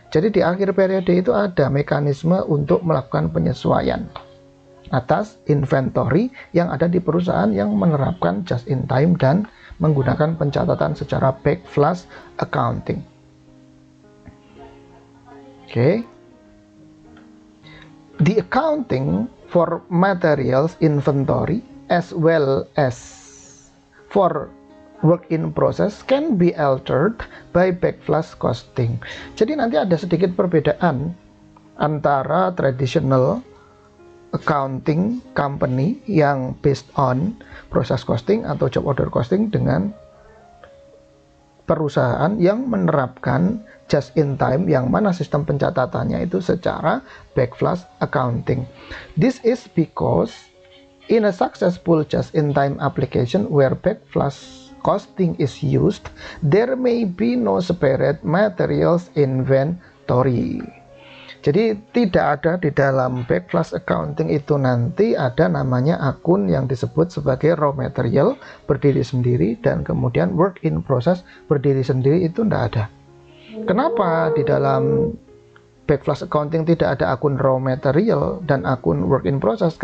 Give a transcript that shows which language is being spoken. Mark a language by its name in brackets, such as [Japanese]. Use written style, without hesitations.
[Indonesian] Jadi di akhir periode itu ada mekanisme untuk melakukan penyesuaian atas inventory yang ada di perusahaan yang menerapkan just in time dan menggunakan pencatatan secara backflash accounting. Oke. [English] The accounting for materials inventory as well as for work in process can be altered by backflash costing. [Indonesian] Jadi nanti ada sedikit perbedaan antara [English] traditional accounting company [Indonesian] yang [English] based on process costing [Indonesian] atau job order costing dengan perusahaan yang menerapkan just in time yang mana sistem pencatatannya itu secara backflash accounting. [English] This is because in a successful just in time application where backflash costing is used, there may be no separate materials inventory. [Indonesian] Jadi tidak ada di dalam backflash accounting itu nanti ada namanya akun yang disebut sebagai raw material berdiri sendiri dan kemudian work in process berdiri sendiri, itu tidak ada. Kenapa di dalam backflash accounting tidak ada akun raw material dan akun work in process?